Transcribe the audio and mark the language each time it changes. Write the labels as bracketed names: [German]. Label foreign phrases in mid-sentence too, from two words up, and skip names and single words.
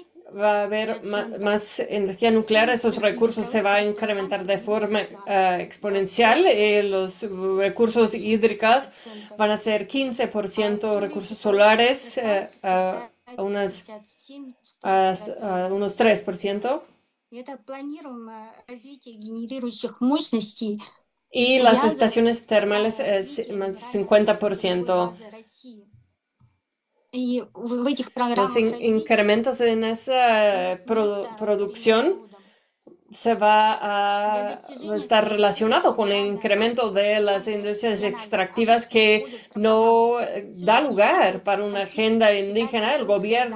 [Spanish] va a haber más energía nuclear, esos recursos se van a incrementar de forma exponencial. Los recursos hídricos van a ser 15%, recursos solares a unos 3%. [Russian] Это планируемое развитие генерирующих мощностей [Spanish] Y las estaciones termales es más 50%. [Russian] И в этих [Spanish] Los [Russian] программах [Spanish] incrementos en esa producción se va a estar relacionado con el incremento de las industrias extractivas que no da lugar para una agenda indígena.